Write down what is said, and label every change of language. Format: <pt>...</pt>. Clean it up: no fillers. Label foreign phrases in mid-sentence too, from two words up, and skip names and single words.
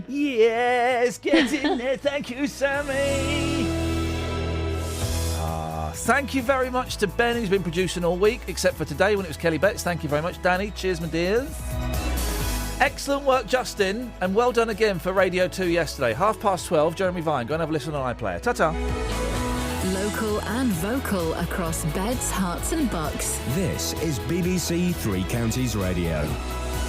<en>Yes, get in there. Thank you, Sammy. Thank you very much to Ben, who's been producing all week, except for today when it was Kelly Betts. Thank you very much, Danny. Cheers, my dears. Excellent work, Justin, and well done again for Radio 2 yesterday. 12:30, Jeremy Vine. Go and have a listen on iPlayer. Ta-ta. Local and vocal across beds, hearts and bucks. This is BBC Three Counties Radio.</en>